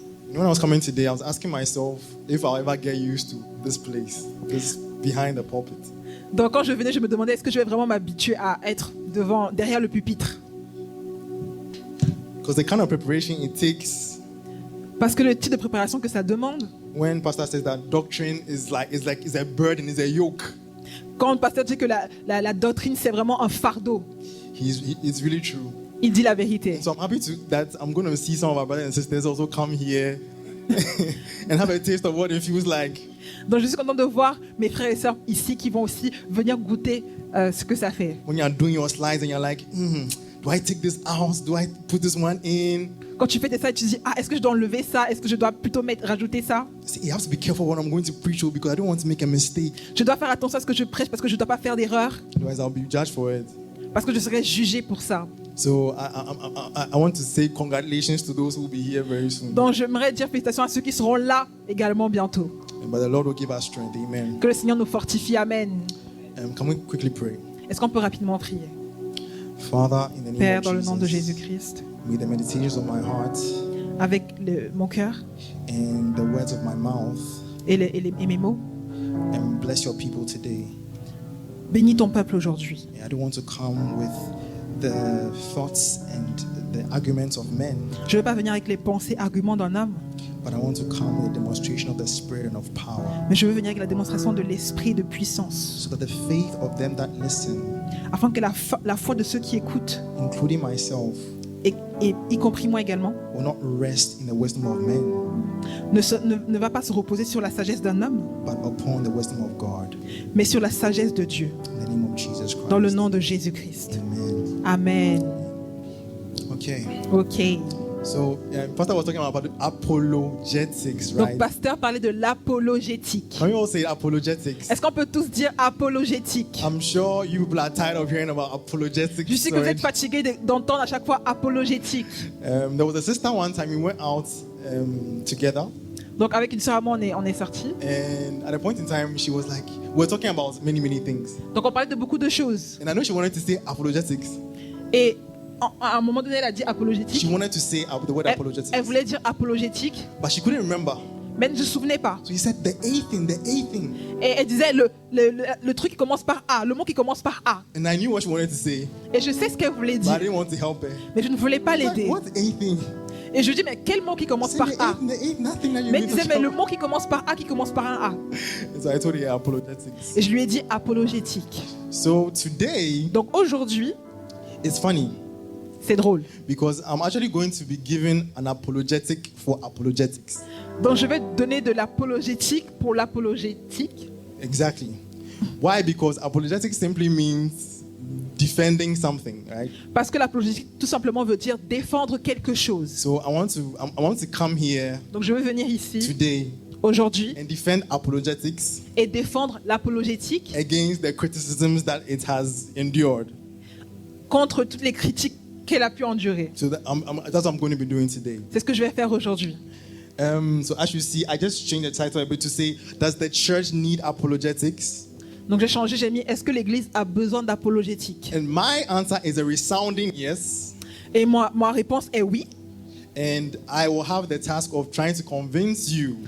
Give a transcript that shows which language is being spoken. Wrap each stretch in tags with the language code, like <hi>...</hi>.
<en>When I was coming today, I was asking myself if I'll ever get used to this place, this behind the pulpit.</en> <fr>Donc quand je venais, je me demandais est-ce que je vais vraiment m'habituer à être derrière le pupitre.</fr> <en>Because the kind of preparation it takes.</en> <fr>Parce que le type de préparation que ça demande.</fr> <en>When pastor says that doctrine is a burden, is a yoke.</en> <fr>Quand le pasteur dit que la doctrine c'est vraiment un fardeau.</fr> <en>It's really true.</en> <fr>Il dit la vérité.</fr> <en>So I'm happy that I'm going to see some of our brothers and sisters also come here and have a taste of what it feels like.</en> <fr>Donc je suis content de voir mes frères et sœurs ici qui vont aussi venir goûter ce que ça fait.</fr> <en>When you're doing your slides and you're like, do I take this out? Do I put this one in?</en> <fr>Quand tu fais tes slides, tu dis est-ce que je dois enlever ça? Est-ce que je dois plutôt rajouter ça?</fr> <en>See, you have to be careful what I'm going to preach because I don't want to make a mistake.</en> <fr>Je dois faire attention à ce que je prêche parce que je ne dois pas faire d'erreur.</fr> <en>Otherwise, I'll be judged for it.</en> <fr>Parce que je serai jugé pour ça.</fr> <en>So I want to say congratulations to those who will be here very soon.</en> <fr>Donc j'aimerais dire félicitations à ceux qui seront là également bientôt.</fr> <en>But the Lord will give us strength. Amen.</en> <fr>Que le Seigneur nous fortifie. Amen.</fr> <en>Can we quickly pray?</en> <fr>Est-ce qu'on peut rapidement prier?</fr> <en>Father, in the name</en> <fr>Père,</fr> <en>of</en> <fr>dans le nom de</fr> <en>Jesus,</en> <fr>Jésus-Christ,</fr> <en>may the meditations of my heart</en> <fr>avec mon cœur</fr> <en>and the words of my mouth</en> <fr>et mes mots,</fr> <en>and bless your people today.</en> <fr>bénis ton peuple aujourd'hui.</fr> <en>I don't want to come with the thoughts and the arguments of men.</en> <fr>Je ne veux pas venir avec les pensées, arguments d'un homme,</fr> <en>But I want to come with a demonstration of the Spirit and of power,</en> <fr>mais je veux venir avec la démonstration de l'esprit de puissance,</fr> <en>so that the faith of them that listen,</en> <fr>afin que la foi de ceux qui écoutent,</fr> <en>including myself,</en> <fr>et y compris moi également,</fr> <en>will not rest in the wisdom of men,</en> <fr>ne va pas se reposer sur la sagesse d'un homme,</fr> <en>but upon the wisdom of God.</en> <fr>mais sur la sagesse de Dieu,</fr> <en>In the name of Jesus Christ.</en> <fr>dans le nom de Jésus-Christ. Amen. Amen.</fr> <en>Okay.</en> <fr>Ok.</fr> <en>So, Pastor was talking about apologetics,</en> <fr>Donc,</fr> <en>right?</en> <fr>pasteur parlait de l'apologétique.</fr> <en>Can we all say apologetics?</en> <fr>Est-ce qu'on peut tous dire apologétique?</fr> <en>I'm sure you people are tired of hearing about apologetics.</en> <fr>Je sais que vous êtes fatigués d'entendre à chaque fois apologétique.</fr> <en>There was a sister one time we went out together,</en> <fr>Donc avec une sœur à moi, on est sortis.</fr> <en>and at a point in time she was like, we were talking about many things,</en> <fr>Donc on parlait de beaucoup de choses.</fr> <en>and I know she wanted to say apologetics.</en> <fr>Et à un moment donné, elle a dit apologétique.</fr> <en>She wanted to say the word apologetics,</en> <fr>Elle voulait dire apologétique,</fr> <en>but she couldn't remember.</en> <fr>mais elle ne se souvenait pas.</fr> <en>So he said the A thing.</en> <fr>Et elle disait le truc qui commence par A, le mot qui commence par A.</fr> <en>And I knew what she wanted to say,</en> <fr>Et je sais ce qu'elle voulait</fr> <en>but I</en> <fr>dire,</fr> <en>didn't want to help her.</en> <fr>mais je ne voulais pas</fr> <en>I was like,</en> <fr>l'aider.</fr> <en>what's A thing?</en> <fr>Et je lui dis, mais quel mot qui commence</fr> <en>Say</en> <fr>par</fr> <en>the</en> <fr>A?</fr> <en>A thing, the A, nothing that you</en> <fr>Mais</fr> <en>mean</en> <fr>elle</fr> <en>to</en> <fr>disait, mais</fr> <en>tell</en> <fr>le</fr> <en>me.</en> <fr>mot qui commence par A, qui commence par un A.</fr> <en>So I told her apologetics.</en> <fr>Et je lui ai dit apologétique.</fr> <en>So today,</en> <fr>Donc aujourd'hui,</fr> <en>it's funny</en> <fr>c'est drôle.</fr> <en>because I'm actually going to be given an apologetic for apologetics.</en> <fr>Donc je vais donner de l'apologétique pour l'apologétique.</fr> <en>Exactly. Why? Because apologetics simply means defending something, right?</en> <fr>Parce que l'apologétique tout simplement veut dire défendre quelque chose.</fr> <en>So I want to come here</en> <fr>Donc je vais venir ici</fr> <en>today</en> <fr>aujourd'hui</fr> <en>and defend apologetics</en> <fr>et défendre l'apologétique</fr> <en>against the criticisms that it has endured.</en> <fr>contre toutes les critiques qu'elle a pu endurer.</fr> <en>So that's what I'm going to be doing today.</en> <fr>C'est ce que je vais faire aujourd'hui.</fr> <en>So as you see, I just changed the title a bit to say, does the church need apologetics?</en> <fr>Donc j'ai changé, j'ai mis est-ce que l'Église a besoin d'apologétique?</fr> <en>And my answer is a resounding yes.</en> <fr>Et ma réponse est oui.</fr> <en>And I will have the task of trying to convince you,</en>